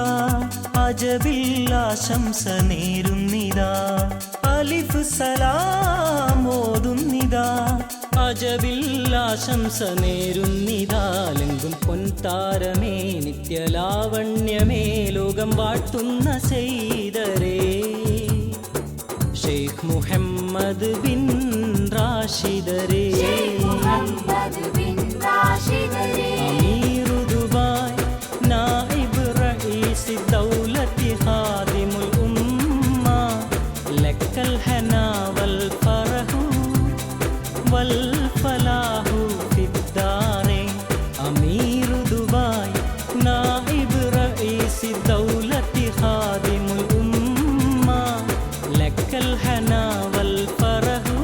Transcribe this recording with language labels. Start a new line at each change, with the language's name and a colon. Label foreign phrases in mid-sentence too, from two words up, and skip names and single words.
Malayalam: അജബിൽ ആശംസ നേരുന്നിതാ അലിഫ് സലാം ഓതുന്നിതാ അജബിൽ ആശംസ നേരുന്നിതാ ലെങ്കും പൊൻതാരമേ നിത്യലാവണ്യമേ ലോകം വാഴ്ത്തുന്ന സെയ്തരേ ഷെയ്ഖ് മുഹമ്മദ് ബിൻ റാഷിദരേ
Arabic: أمير دبي نائب رئيس الدولة خادم الأمة لك الهنا والفرح والفلاح في الدارين أمير دبي نائب رئيس الدولة خادم الأمة لك الهنا والفرح